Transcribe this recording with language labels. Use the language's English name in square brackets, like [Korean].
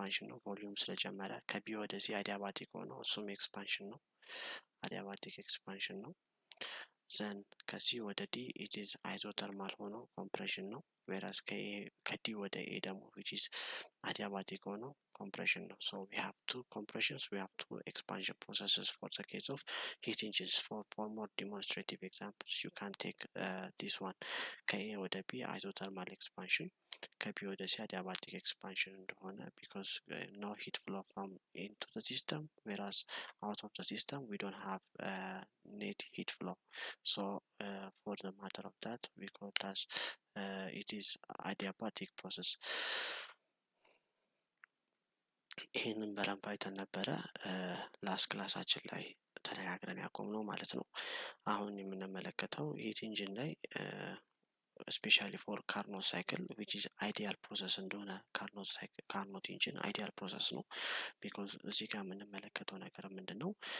[Amharic] ነው ቮሊዩም ስለጨመረ። ከቢ ወደ ሲ አዲያባቲክ ሆኖ እሱም ኤክስፓንሽን ነው፣ አዲያባቲክ ኤክስፓንሽን ነው። ዘን ከሲ ወደ ዲ [English] it is [Amharic] አይዞተርማል ሆኖ ኮምፕሬሽን ነው። whereas ከዲ ወደ ኤ ደግሞ [English] which is adiabatic [Amharic] ሆኖ compression ነው። [English] we have two compressions, we have two expansion processes for the case of heat engines. For more demonstrative examples you can take this one. [Amharic] ከኤ ወደ ቢ [English] isothermal expansion፣ [Amharic] ከቢ ወደ ሲ [English] adiabatic expansion [Amharic] እንደሆነ [English] because no heat flow from into the system whereas out of the system we don't have net heat flow. For the matter of that we call it as it is adiabatic process. [Amharic] ይህንን በደንብ አይተን ነበረ ላስት ክላሳችን ላይ ተነጋግረን ያቆምነው ማለት ነው። አሁን የምንመለከተው ሂት ኢንጂን ላይ ስፔሻሊ ፎር ካርኖት ሳይክል [English] which is ideal [Amharic] ፕሮሰስ እንደሆነ ካርኖት ኢንጂን አይዲያል ፕሮሰስ ነው። ቢኮዝ እዚህ ጋር የምንመለከተው ነገር ምንድን ነው?